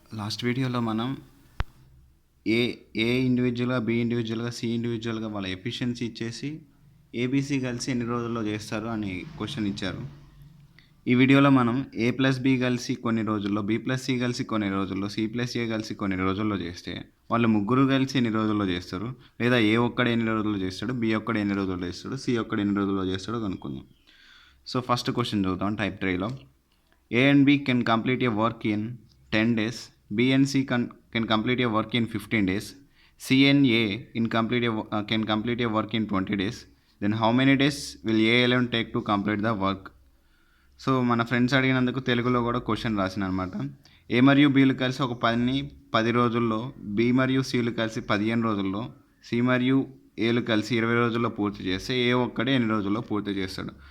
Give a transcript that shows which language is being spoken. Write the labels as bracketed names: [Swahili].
[Telugu] Last వీడియోలో మనం ఏ ఏ ఇండివిజువల్గా, బి ఇండివిజువల్గా, సి ఇండివిజువల్గా వాళ్ళ ఎఫిషియన్సీ ఇచ్చేసి ఏబీసీ కలిసి ఎన్ని రోజుల్లో చేస్తారు అని క్వశ్చన్ ఇచ్చారు. ఈ వీడియోలో మనం ఏ ప్లస్ బి కలిసి కొన్ని రోజుల్లో, బి ప్లస్ సి కలిసి కొన్ని రోజుల్లో, సి ప్లస్ ఏ కలిసి కొన్ని రోజుల్లో చేస్తే వాళ్ళు ముగ్గురు కలిసి ఎన్ని రోజుల్లో చేస్తారు, లేదా ఏ ఒక్కడు ఎన్ని రోజుల్లో చేస్తాడు, బి ఒక్కడు ఎన్ని రోజుల్లో చేస్తాడు, సి ఒక్కడు ఎన్ని రోజుల్లో చేస్తాడో కనుక్కుందాం. సో ఫస్ట్ క్వశ్చన్ చూద్దాం. Type 3లో [English] A and B can complete a work in 10 days. B and C can complete a work in 15 days. C and A can complete a work in 20 days. Then how many days will A alone take to complete the work? [Telugu] So మన friends అడిగినందుకు తెలుగులో కూడా question రాసిన అనమాట. ఏ మరియు బీలు కలిసి ఒక పని 10 రోజుల్లో, బి మరియు సిలు కలిసి 15 రోజుల్లో, సి మరియు ఏలు కలిసి 20 రోజుల్లో పూర్తి చేస్తే ఏ ఒక్కడే ఎన్ని రోజుల్లో పూర్తి చేస్తాడు.